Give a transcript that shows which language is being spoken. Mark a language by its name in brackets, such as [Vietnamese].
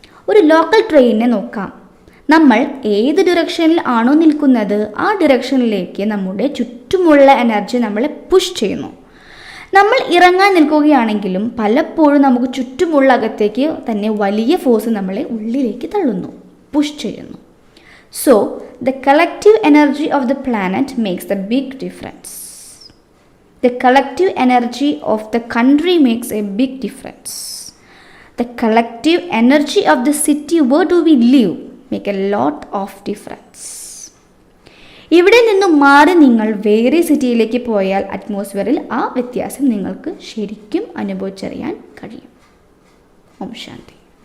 [Malayalam] ഒരു ലോക്കൽ ട്രെയിനിനെ നോക്കാം. നമ്മൾ ഏത് ഡിറക്ഷനിൽ ആണോ നിൽക്കുന്നത് ആ ഡിറക്ഷനിലേക്ക് നമ്മുടെ ചുറ്റുമുള്ള എനർജി നമ്മളെ പുഷ് ചെയ്യുന്നു. നമ്മൾ ഇറങ്ങാൻ നിൽക്കുകയാണെങ്കിലും പലപ്പോഴും നമുക്ക് ചുറ്റുമുള്ള അകത്തേക്ക് തന്നെ വലിയ ഫോഴ്സ് നമ്മളെ ഉള്ളിലേക്ക് തള്ളുന്നു, പുഷ് ചെയ്യുന്നു. [English] So the collective energy of the planet makes a big difference. The collective energy of the country makes a big difference. The collective energy of the city where do we live make a lot of difference. [Malayalam] ഇവിടെ നിന്നും മാറി നിങ്ങൾ വേറെ സിറ്റിയിലേക്ക് പോയാൽ അറ്റ്മോസ്ഫിയറിൽ ആ വ്യത്യാസം നിങ്ങൾക്ക് ശരിക്കും അനുഭവിച്ചറിയാൻ കഴിയും. ഓം ശാന്തി.